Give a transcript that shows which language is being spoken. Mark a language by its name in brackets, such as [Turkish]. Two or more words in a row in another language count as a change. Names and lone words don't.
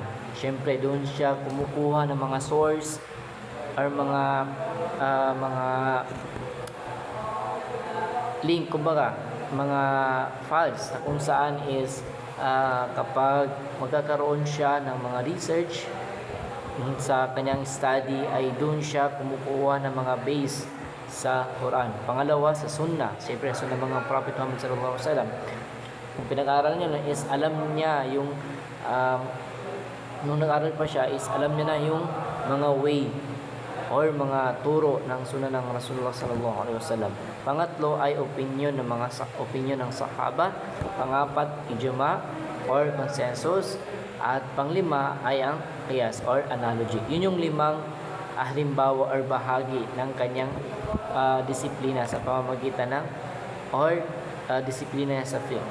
[Filipino] Siyempre doon siya kumukuha ng mga source or mga link, kumbaga mga files na kung saan is kapag magkakaroon siya ng mga research sa kanyang study ay doon siya kumukuha ng mga base sa Quran. Pangalawa, sa Sunnah. Siyempre, sa mga Prophet Muhammad [Arabic] صلى الله عليه وسلم. [Filipino] Kung pinag-aaral niya is alam niya yung nung nag-aaral pa siya is alam niya na yung mga way or mga turo ng sunnah ng Rasulullah [Arabic] صلى الله عليه وسلم. [Filipino] Pangatlo ay opinion ng sahaba. Pangapat, ijma [English] or consensus. [Filipino] At panglima ay ang qiyas [English] or analogy. [Filipino] Yun yung limang halimbawa or bahagi ng kanyang disiplina sa pamamagitan ng disiplina sa fiqh.